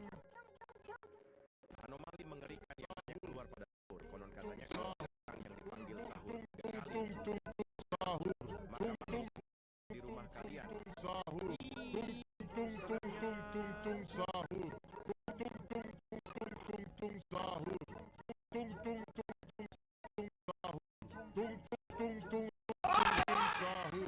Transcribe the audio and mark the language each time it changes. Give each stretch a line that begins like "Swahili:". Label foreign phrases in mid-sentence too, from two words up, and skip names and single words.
Indonesian: Anomali mengerikan yang hanya keluar pada sahur. Konon katanya kalau orang yang dipanggil sahur 3 kali Tung tung tung sahur. maka di rumah kalian. Sahur. Tung tung tung tung tung tung sahur. Tung tung tung tung tung tung sahur. Tung tung tung tung tung sahur. Tung tung tung tung tung sahur.